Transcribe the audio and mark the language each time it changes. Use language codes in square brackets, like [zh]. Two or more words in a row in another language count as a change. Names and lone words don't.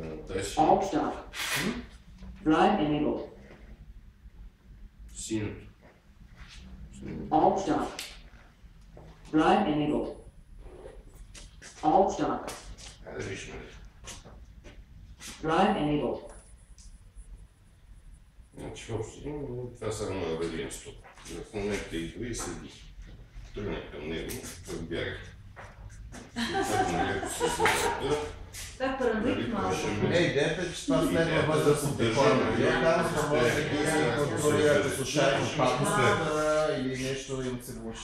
[en] Alt start. Drive enabled. [bg] Синьото. [en] Alt start. Drive enabled. Alt start. [bg] Хайде виж ме. [en] Drive enabled. [bg] Значи въобще, това само на предимство. В момента идва и седи. Тръгна към него, разбягах. Как параноик малко. Идеята е, че това следва възрастните хора. Там може да ги контролирате случайно паузата или нещо им се влоши